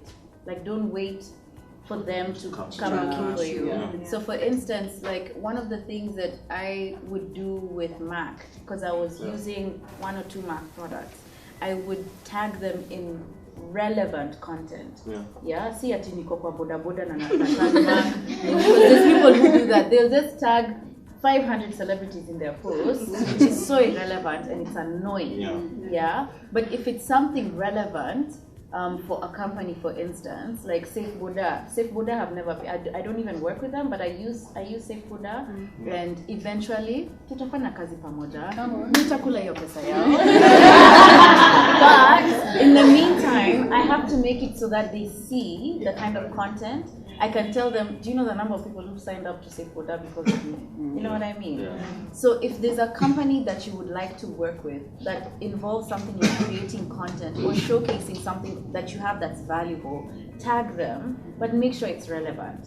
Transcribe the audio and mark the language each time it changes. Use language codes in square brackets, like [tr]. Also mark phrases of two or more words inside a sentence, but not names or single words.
[en] Like, don't wait for them to come looking for you. Yeah. So for instance, like one of the things that I would do with Mac, because I was using 1 or 2 Mac products, I would tag them in relevant content. [sw] See ati niko kwa boda boda na tag Mac. [en] Because there's people who do that. They'll just tag 500 celebrities in their posts, which is so irrelevant and it's annoying. But if it's something relevant, for a company, for instance, like Safe Buddha have never, I don't even work with them, but I use Safe Buddha, and eventually [sw] tutafanya kazi pamoja, nitakula hiyo pesa yao. [en] But in the meantime, I have to make it so that they see the kind of content. I can tell them, do you know the number of people who signed up to Safe Buddha because of me? You know what I mean? So if there's a company that you would like to work with that involves something like creating content or showcasing something that you have that's valuable, tag them, but make sure it's relevant.